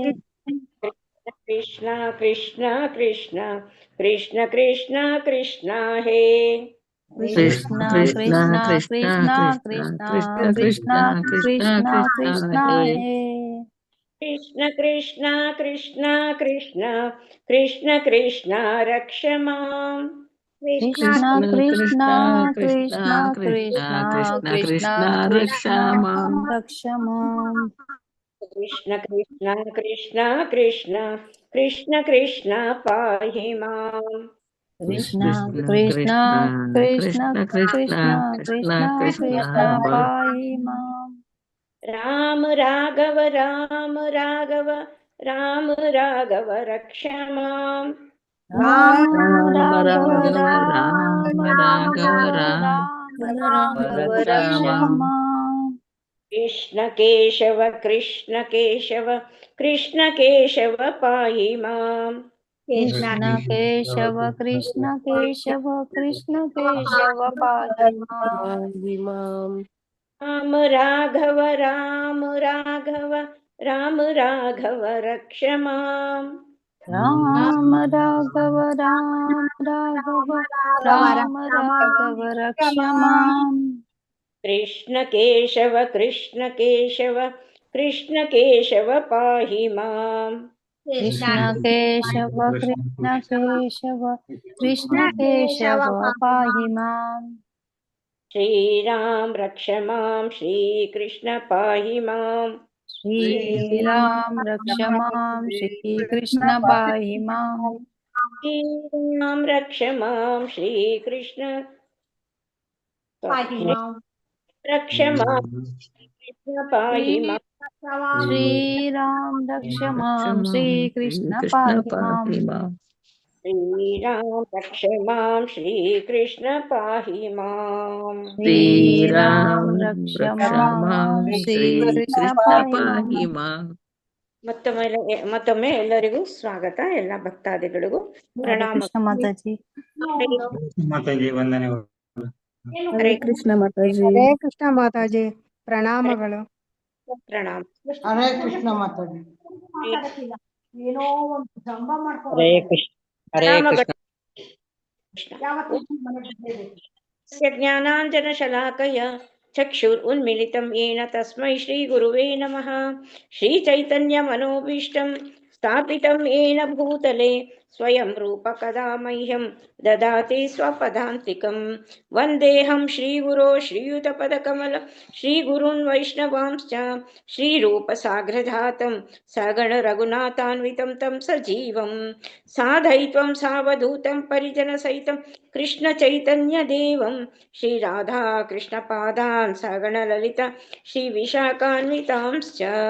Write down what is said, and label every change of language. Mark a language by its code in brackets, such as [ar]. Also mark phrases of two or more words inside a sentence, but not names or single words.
[sa] ಕೃಷ್ಣ ಕೃಷ್ಣ ಕೃಷ್ಣ ಕೃಷ್ಣ ಕೃಷ್ಣ ಕೃಷ್ಣ ಹೇ, ಕೃಷ್ಣ ಕೃಷ್ಣ ಕೃಷ್ಣ ಕೃಷ್ಣ ಕೃಷ್ಣ ಕೃಷ್ಣ ಕೃಷ್ಣ ಹೇ, ಕೃಷ್ಣ ಕೃಷ್ಣ ಕೃಷ್ಣ ಕೃಷ್ಣ ಕೃಷ್ಣ ಕೃಷ್ಣ ರಕ್ಷ ಮಾಂ, ಕೃಷ್ಣ ಕೃಷ್ಣ ಕೃಷ್ಣ ಕೃಷ್ಣ ಕೃಷ್ಣ ರಕ್ಷ ಮಾಂ ರಕ್ಷ ಮಾಂ, ಕೃಷ್ಣ ಕೃಷ್ಣ ಕೃಷ್ಣ ಕೃಷ್ಣ ಕೃಷ್ಣ ಕೃಷ್ಣ ಪಾಹಿ ಮಾಂ, ಕೃಷ್ಣ ಕೃಷ್ಣ ಕೃಷ್ಣ ಕೃಷ್ಣ ಕೃಷ್ಣ ಕೃಷ್ಣ ಪಾಹಿ ಮಾಂ, ರಾಮ ರಾಘವ ರಾಮ ರಾಘವ ರಾಮ ರಾಘವ ರಕ್ಷ ಮಾಂ, ರಾಮ ರಾಘವ ರಾಮ ರಾಘವ ರಾಮ ರಾಘವ ರಕ್ಷ ಮಾಂ, ಕೃಷ್ಣ ಕೇಶವ ಕೃಷ್ಣ ಕೇಶವ ಕೃಷ್ಣ ಕೇಶವ ಪಾಹಿ ಮಾಂ, ಕೃಷ್ಣ ಕೇಶವ ಕೃಷ್ಣ ಕೇಶವ ಕೃಷ್ಣ ಕೇಶವ ಪಾಹಿ ಮಾಂ, ರಾಮ ರಾಘವ ರಾಮ ರಾಘವ ರಾಮ ರಾಘವ ರಕ್ಷ ಮಾಂ, ರಾಮ ರಾಘವ ರಾಮ ರಾಘವ ರಾಮ ರಾಘವ ರಕ್ಷ ಮಾಂ, ಕೃಷ್ಣ ಕೇಶವ ಕೃಷ್ಣ ಕೇಶವ ಕೃಷ್ಣ ಕೇಶವ ಪಾಹಿ ಮಾಂ, ಕೃಷ್ಣ ಕೇಶವ ಕೃಷ್ಣ ಕೇಶವ ಕೃಷ್ಣ ಕೇಶವ ಪಾಹಿ ಮಾಂ, ಶ್ರೀರಾಮ್ ರಕ್ಷ ಮಾಂ ಶ್ರೀ ಕೃಷ್ಣ ಪಾಹಿ ಮಾಂ, ಶ್ರೀರಾಮ್ ರಕ್ಷ ಮಾಂ ಶ್ರೀ ಕೃಷ್ಣ ಪಾಹಿ ಮಾಂ, ಶ್ರೀರಾಮ್ ರಕ್ಷ ಮಾಂ ಶ್ರೀ ಕೃಷ್ಣ ರಕ್ಷ ಮಾಂ ಕೃಷ್ಣ ಪಾಹಿ ಮಾಂ, ಶ್ರೀರಾಮ್ ರಕ್ಷ ಮಾಂ ಶ್ರೀ ಕೃಷ್ಣ ಪಾಹಿ ಮಾಂ, ಶ್ರೀರಾಮ್ ರಕ್ಷ ಮಾಂ ಶ್ರೀ ಕೃಷ್ಣ ಪಾಹಿ ಮಾಂ, ಶ್ರೀರಾಮ್ ರಕ್ಷ ಮಾಂ ಶ್ರೀ ಕೃಷ್ಣ ಪಾಹಿ ಮಾಂ. [kn] ಮತ್ತೊಮ್ಮೆ ಎಲ್ಲರಿಗೂ ಸ್ವಾಗತ, ಎಲ್ಲ ಭಕ್ತಾದಿಗಳಿಗೂ ಪ್ರಣಾಮ. ಕೃಷ್ಣ ಮಾತಾಜಿ. ಮಾತಾಜಿ ವಂದನೆಗಳು. ಹರೇ ಕೃಷ್ಣ ಮಾತಾಜಿ. ಹರೇ ಕೃಷ್ಣ ಮಾತಾಜಿ, ಪ್ರಣಾಮಗಳು. ಪ್ರಣಾಮ. ಹರೇ ಕೃಷ್ಣ ಮಾತಾಜಿ. [sa] ಹರೇ ಕೃಷ್ಣ ಹರೇ ಕೃಷ್ಣ. ಜ್ಞಾನಾಂಜನ ಶಲಾಕಯ ಚಕ್ಷುರುನ್ಮಿಲಿತಂ ಯೇನ ತಸ್ಮೈ ಶ್ರೀ ಗುರುವೇ ನಮಃ. ಶ್ರೀ ಚೈತನ್ಯ ಮನೋಭೀಷ್ಟಂ स्थापितं येन भूतले स्वयं रूप कदा मह्यं ददाति स्वपदान्तिकं। वन्देऽहं श्रीगुरो श्रीयुतपदकमल श्रीगुरून् वैष्णवांश्च श्रीरूपसाग्रजातं सगण रघुनाथान्वितं तं सजीवं साधयित्वं सावधूतं परिजनसहितं कृष्णचैतन्यदेवं श्रीराधा कृष्णपादान् सगण ललिता श्रीविशाखान्वितांश्च।